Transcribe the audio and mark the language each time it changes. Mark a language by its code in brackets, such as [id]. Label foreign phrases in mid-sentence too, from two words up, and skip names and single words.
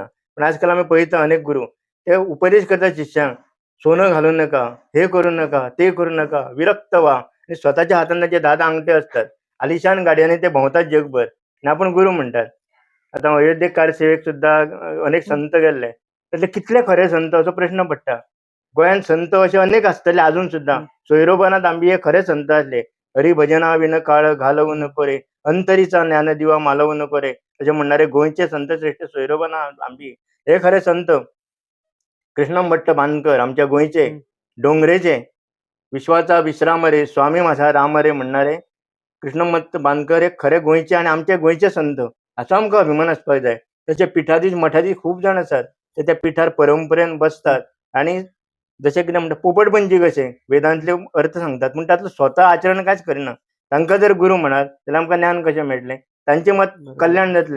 [kok] पण आजकाल आमी पळयता अनेक गुरू ते उपदेश करता शिश्यांक, सोनं घालूं नाका, हे करूं नाका, ते करूं नाका, विरक्त व्हा. आनी स्वताच्या हातान ताचे 10 अंगठे आसतात. आलिशान गाडयांनी ते भोंवतात जगभर आनी आपूण गुरू म्हणटात. आता अयोध्येकार सेवेक सुद्धा अनेक संत गेल्ले, तर ते कितले खरे संत असो प्रश्न पडटा. गोंयांत संत असे अनेक आसतले अजून सुद्धा. सोयरोबानाथ आंबी हे खरे संत असले. [mr] हरिभजना विन काळ घालवू नको रे, अंतरीचा ज्ञान दिवा मालवू नको रे, [kok] असे म्हणणारे गोंयचे संत श्रेष्ठ सोयरोबानाथ आंबी हे खरे संत. कृष्णम भट्ट बांदकर आमच्या गोंयचे, डोंगरेचे, [mr] विश्वाचा विश्राम रे, स्वामी माझा राम रे [kok] म्हणणारे कृष्णम भट्ट बांदकर हे खरे गोंयचे आणि आमचे गोंयचे संत. असो आमकां अभिमान आसपाक जाय. तसे पिठादी मठादी खूब जाण आसात ते त्या पिठार परंपरेन बसतात आणि जशें कितें म्हणटा पोपटपंची कशें वेदांतले अर्थ सांगतात पूण तातूंत स्वता आचरण कांयच करिना. तांकां जर गुरू म्हणात जाल्यार आमकां ज्ञान कशें मेळटलें. तांचें मत कल्याण जातलें.